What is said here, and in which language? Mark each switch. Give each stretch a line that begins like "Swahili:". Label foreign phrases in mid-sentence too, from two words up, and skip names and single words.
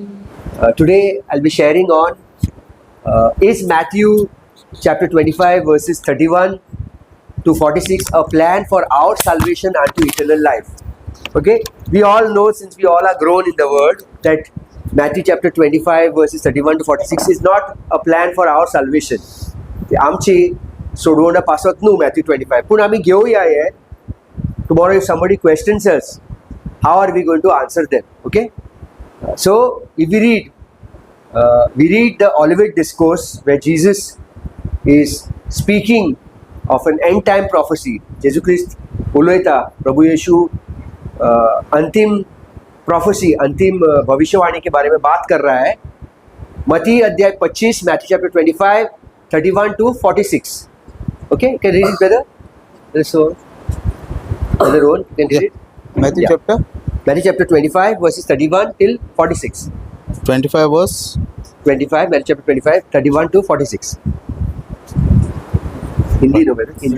English: Today I'll be sharing on is Matthew chapter 25 verses 31 to 46 a plan for our salvation unto eternal life. Okay, we all know, since we all are grown in the word, that Matthew chapter 25 verses 31 to 46 is not a plan for our salvation.
Konkani: आमची सोडवणा पासत न्हू Matthew 25, पूण आमी घेवया हे.
English: Tomorrow if somebody questions us, how are we going to answer them? Okay, so if we read the Olivet Discourse where Jesus is speaking of an end time prophecy.
Konkani: जेजू ख्रिस्त उलयता,
Hindi: प्रभु यीशु अंतिम prophecy, अंतिम भविष्यवाणी के बारे में बात कर रहा है. मत्ती अध्याय 25,
English: Matthew chapter 25, 31 to 46. Okay, you can read it, brother. So, Brother Rowan, you can read it. Matthew Yeah. chapter Matthew chapter 25 verses 31 till 46. 25 verse 25, Matthew chapter 25, 31 to 46. Hindi, no, brother. Hindi.